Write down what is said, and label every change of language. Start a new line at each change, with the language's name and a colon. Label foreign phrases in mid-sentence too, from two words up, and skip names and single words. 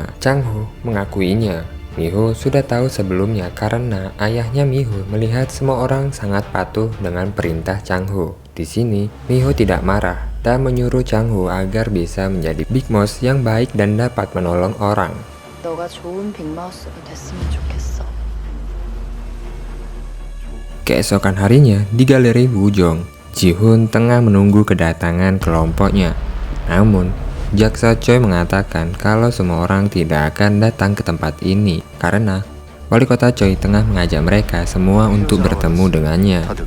Indonesian: Chang-ho mengakuinya. Mi-ho sudah tahu sebelumnya karena ayahnya Mi-ho melihat semua orang sangat patuh dengan perintah Chang-ho. Di sini, Mi-ho tidak marah dan menyuruh Chang-ho agar bisa menjadi Big Mouse yang baik dan dapat menolong orang.
Korean: 너가 좋은 빅마우스가 됐으면 좋겠어.
Indonesian: Keesokan harinya, di galeri Wujong, Ji-hoon tengah menunggu kedatangan kelompoknya. Namun, jaksa Choi mengatakan kalau semua orang tidak akan datang ke tempat ini karena wali kota Choi tengah mengajak mereka semua untuk bertemu dengannya.